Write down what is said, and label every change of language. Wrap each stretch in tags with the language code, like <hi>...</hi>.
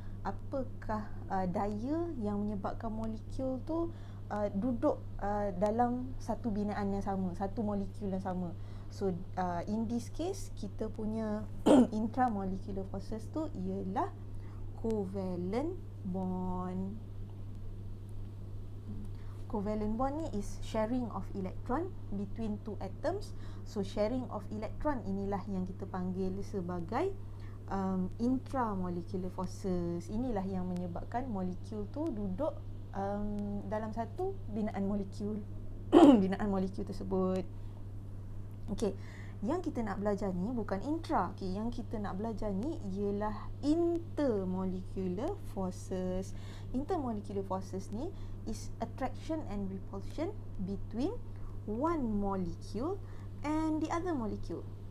<ms>Apakah daya yang menyebabkan molekul tu duduk dalam satu binaan yang sama, satu molekul yang sama.</ms> <en>So in this case,</en> <ms>kita punya intramolecular forces tu ialah covalent bond.</ms> <en>Covalent bond</en> <ms>ni</ms> <en>is sharing of electron between two atoms. So sharing of electron</en> <ms>inilah yang kita panggil sebagai intramolecular forces. Inilah yang menyebabkan molekul tu duduk dalam satu binaan molekul binaan molekul tersebut. Okey, yang kita nak belajar ni bukan intra. Okey, yang kita nak belajar ni ialah intermolecular forces.</ms> <en>Intermolecular forces</en> <ms>ni</ms> <en>is attraction and repulsion between one molecule and the other molecule.</en>